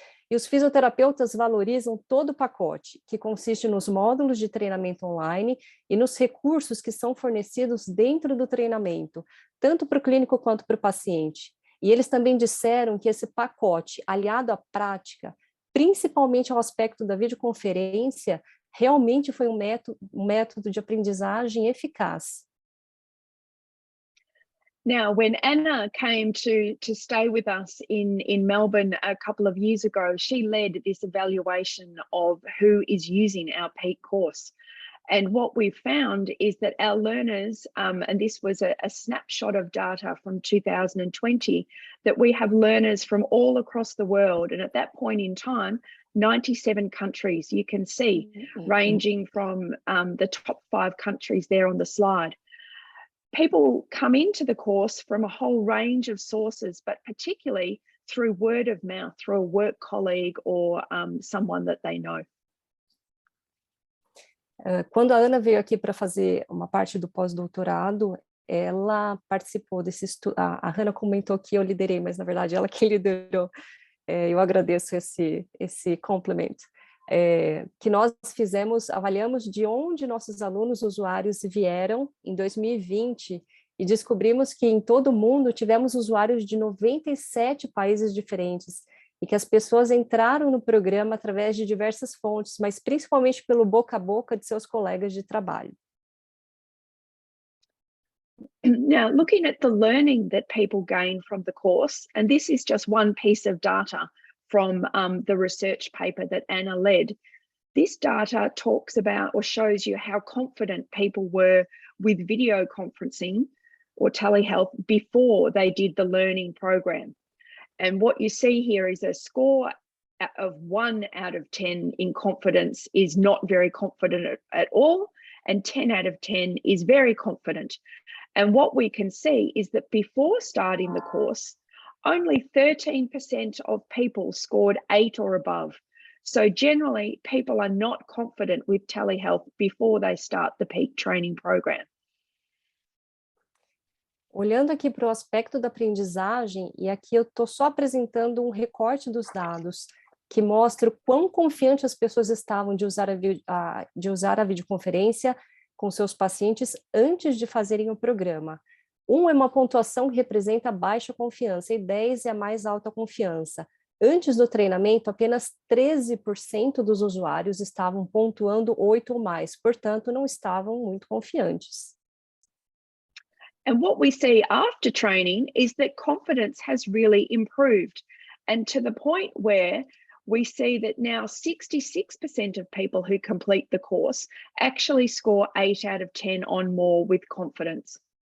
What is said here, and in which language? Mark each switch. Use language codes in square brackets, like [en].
[pt] E os fisioterapeutas valorizam todo o pacote, que consiste nos módulos de treinamento online e nos recursos que são fornecidos dentro do treinamento, tanto para o clínico quanto para o paciente. E eles também disseram que esse pacote, aliado à prática, principalmente ao aspecto da videoconferência, realmente foi um método de aprendizagem eficaz. [en] Now, when Anna came to stay with us in Melbourne a couple of years ago, she led this evaluation of who is using our PEAK course. And what we found is that our learners, and this was a snapshot of data from 2020, that we have learners from all across the world. And at that point in time, 97 countries, you can see, ranging from the top 5 countries there on the slide. People come into the course from a whole range of sources, but particularly through word of mouth, through a work colleague or someone that they know. [pt] Quando a Ana veio aqui para fazer uma parte do pós-doutorado, ela participou desse estudo. A Hannah comentou que eu liderei, mas na verdade ela que liderou. Eu agradeço esse complemento. Que nós avaliamos de onde nossos alunos usuários vieram em 2020 e descobrimos que em todo o mundo tivemos usuários de 97 países diferentes e que as pessoas entraram no programa através de diversas fontes, mas principalmente pelo boca a boca de seus colegas de trabalho. [en] Now, looking at the learning that people gain from the course, and this is just one piece of data from the research paper that Anna led, this data talks about or shows you how confident people were with video conferencing or telehealth before they did the learning program. And what you see here is a score of 1 out of 10 in confidence is not very confident at all, and 10 out of 10 is very confident. And what we can see is that before starting the course, only 13% of people scored 8 or above. So generally, people are not confident with telehealth before they start the PEAK training program. [pt] Olhando aqui para o aspecto da aprendizagem, e aqui eu estou só apresentando um recorte dos dados, que mostra o quão confiantes as pessoas estavam de usar a videoconferência com seus pacientes antes de fazerem o programa. 1 é uma pontuação que representa baixa confiança e 10 é a mais alta confiança. Antes do treinamento, apenas 13% dos usuários estavam pontuando 8 ou mais, portanto, não estavam muito confiantes. [en] And what we see after training is that confidence has really improved, and to the point where we see that now 66% of people who complete the course actually score 8 out of 10 or more with confidence.